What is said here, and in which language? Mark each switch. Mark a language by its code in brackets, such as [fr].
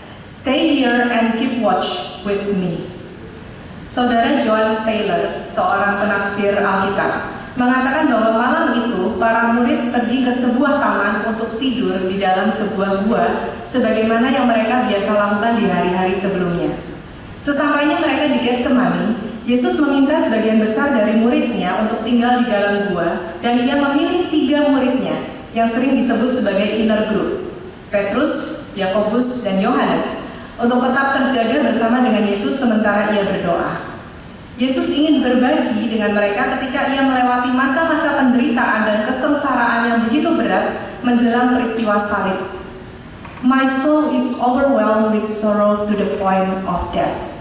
[en] Stay here and keep watch with me." [id] Saudara John Taylor, seorang penafsir Alkitab, mengatakan bahwa malam itu para murid pergi ke sebuah taman untuk tidur di dalam sebuah gua, sebagaimana yang mereka biasa lakukan di hari-hari sebelumnya. Sesampainya mereka di Getsemani, Yesus meminta sebagian besar dari muridnya untuk tinggal di dalam gua, dan ia memilih 3 muridnya yang sering disebut sebagai inner group, Petrus, Yakobus, dan Yohanes, untuk tetap terjaga bersama dengan Yesus sementara ia berdoa. Yesus ingin berbagi dengan mereka ketika ia melewati masa-masa penderitaan dan kesengsaraan yang begitu berat menjelang peristiwa salib. [en] "My soul is overwhelmed with sorrow to the point of death.